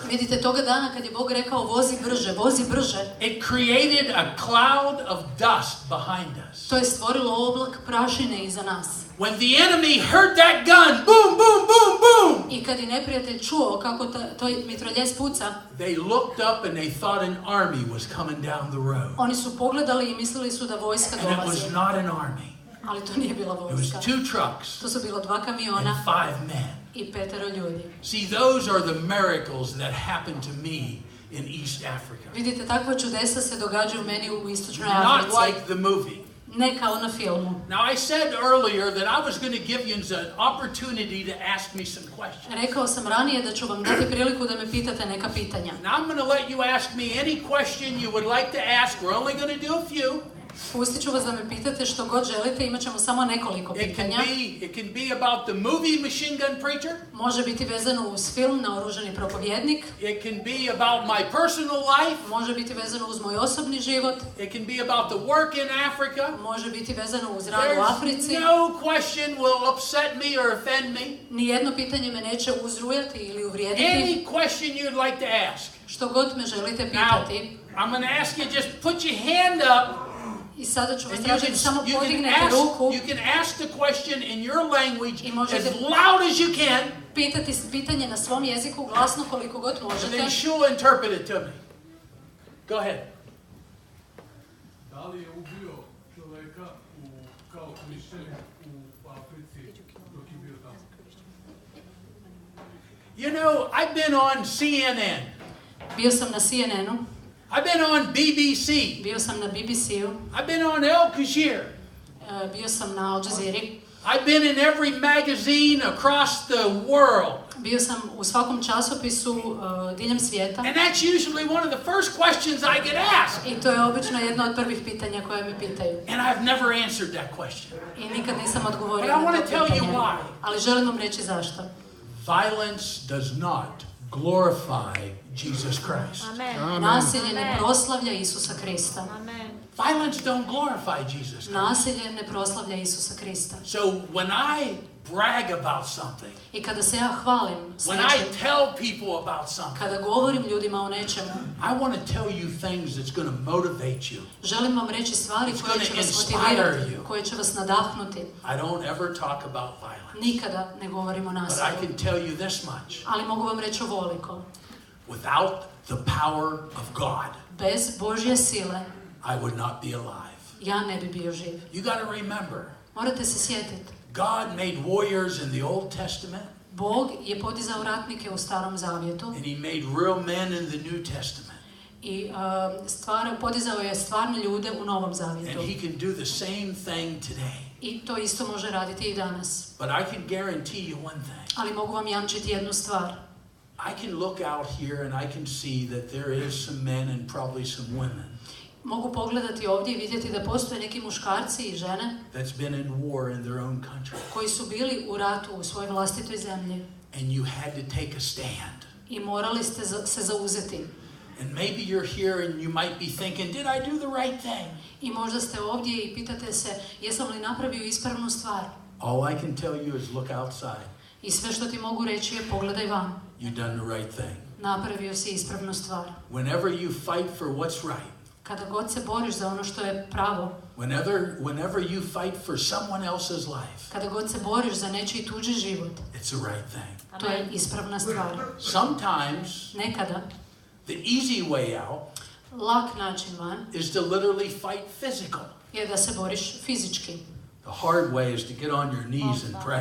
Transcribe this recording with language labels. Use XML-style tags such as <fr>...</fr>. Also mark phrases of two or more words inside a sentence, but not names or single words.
<hr>Vidite, toga dana kad je Bog rekao vozi brže, vozi brže.</hr> <en>It created a cloud of dust behind us.</en> <hr>To je stvorilo oblak prašine iza nas.</hr> <en>When the enemy heard that gun, boom, boom, boom, boom.</en> <hr>I kad je neprijatelj čuo kako to mitraljez puca,</hr> <en>They looked up and they thought an army was coming down the road.</en> <hr>oni su pogledali i mislili su da vojska</hr> <en>And it</en> <hr>dolazi.</hr> <en>was not an army.</en> <hr>Ali to nije bila</hr> <en>It was</en> <hr>vojska.</hr> <en>2 trucks</en> <hr>To su bilo 2</hr> <en>and</en> <hr>kamiona</hr> <en>5 men.</en> <hr>i 5 ljudi.</hr> <en>See, those are the miracles that happened to me in East Africa.</en> <hr>Vidite, takva čudesa se događaju meni u Istočnoj</hr> <en>Not</en> <hr>Africi.</hr> <en>like the movie.</en> <hr>Ne kao na filmu.</hr> <en>Now, I said earlier that I was going to give you an opportunity to ask me some questions.</en> <hr>Rekao sam ranije da ću vam dati priliku da me pitate neka pitanja.</hr> <en>Now, I'm going to let you ask me any question you would like to ask. We're only going to do a few.</en> <hr>Pustit ću vas da me pitate što god želite, imat ćemo samo nekoliko pitanja.</hr> <en>It can be about the movie Machine Gun Preacher.</en> <hr>Može biti vezano uz film Naoružani propovjednik.</hr> <en>It can be about my personal life.</en> <hr>Može biti vezano uz moj osobni život.</hr> <en>It can be about the work in Africa.</en> <hr>Može biti vezano uz rad u Africi.</hr> <en>No question will upset me or offend me.</en> <hr>Nijedno pitanje me neće uzrujati ili uvrijediti.</hr> <en>Any question you'd like to ask.</en> <hr>Što god me želite</hr> <en>Now,</en> <hr>pitati.</hr> <en>I'm going to ask you just put your hand up.</en> <hr>I sada ću vas</hr> <en>And</en> <hr>tražiti samo podignete ruku.</hr> <en>you can ask the question in your language</en> <hr>I možete</hr> <en>as loud as you can.</en> <hr>Pitati pitanje na svom jeziku glasno koliko god</hr> <en>And</en> <hr>možete.</hr> <en>then she'll interpret it to me. Go ahead.</en> <sr>Da li je ubio čoveka kao hrišćanin u Africi dok je bio tamo?</sr> <en>You know, I've been on CNN.</en> <hr>Bio sam na CNN-u.</hr> <en>I've been on BBC.</en> <hr>Bio sam na BBC-u.</hr> <en>I've been on Al Jazeera.</en> <hr>Bio sam na Al Jazeeri.</hr> <en>I've been in every magazine across the world.</en> <hr>Bio sam u svakom časopisu diljem svijeta.</hr> <en>And that's usually one of the first questions I get asked.</en> <hr>I to je obično jedno od prvih pitanja koje me pitaju.</hr> <en>And I've never answered that question.</en> <hr>I nikad nisam odgovorio</hr> <en>But I</en> <hr>na</hr> <en>want</en> <hr>to</hr> <en>to tell you</en> <hr>pitanje.</hr> <en>why.</en> <hr>Ali želim vam reći zašto.</hr> <en>Violence does not glorify Jesus Christ. Amen.</en> <hr>Nasilje ne proslavlja Isusa Krista. Amen.</hr> <en>Violence don't glorify Jesus Christ.</en> <hr>Nasilje ne proslavlja Isusa Krista.</hr> <en>So when I brag about something,</en> <hr>I kada se ja hvalim s</hr> <en>when I</en> <hr>nečim,</hr> <en>tell people about something,</en> <hr>kada govorim ljudima o nečemu,</hr> <en>I want to tell you things that's going to motivate you.</en> <hr>želim vam reći stvari</hr> <en>It's</en> <hr>koje</hr> <en>gonna</en> <hr>će vas</hr> <en>inspire</en> <hr>motivirati,</hr> <en>you.</en> <hr>koje će vas nadahnuti.</hr> <en>I don't ever talk about violence.</en> <hr>Nikada ne govorim o</hr> <en>But I</en> <hr>nasilju.</hr> <en>can tell you this much.</en> <hr>Ali mogu vam reći ovoliko.</hr> <en>Without the power of God,</en> <hr>Bez Božje sile</hr> <en>I would not be alive.</en> <hr>ja ne bi bio živ.</hr> <en>You got to remember,</en> <hr>Morate se sjetiti.</hr> <en>God made warriors in the Old Testament,</en> <hr>Bog je podizao ratnike u Starom Zavjetu</hr> <en>and He made real men in the New Testament.</en> <hr>i podizao je stvarne ljude u Novom Zavjetu.</hr> <en>And He can do the same thing today.</en> <hr>I to isto može raditi i danas.</hr> <en>But I can guarantee you one thing.</en> <hr>Ali mogu vam jamčiti jednu stvar.</hr> <en>I can look out here and I can see that there is some men and probably some women</en> <hr>Mogu pogledati ovdje i vidjeti da postoje neki muškarci i žene</hr> <en>that's been in war in their own country.</en> <hr>koji su bili u ratu u svojoj vlastitoj zemlji.</hr> <en>And you had to take a stand.</en> <hr>I morali ste se zauzeti.</hr> <en>And maybe you're here and you might be thinking, did I do the right thing?</en> <hr>I možda ste ovdje i pitate se, jesam li napravio ispravnu stvar?</hr> <en>All I can tell you is look outside.</en> <hr>I sve što ti mogu reći je pogledaj van.</hr> <en>You've done the right thing.</en> <hr>Napravio si ispravnu stvar.</hr> <en>Whenever you fight for what's right,</en> <hr>Kada god se boriš za ono što je pravo,</hr> <en>whenever you fight for someone else's life,</en> <hr>kada god se boriš za nečiji tuđi život,</hr> <en>it's the right thing.</en> <hr>to je ispravna stvar.</hr> <en>Sometimes</en> <hr>Nekada,</hr> <en>the easy way out</en> <hr>lak način van</hr> <en>is to literally fight physical.</en> <hr>je da se boriš fizički.</hr> <en>The hard way is to get on your knees and pray.</en>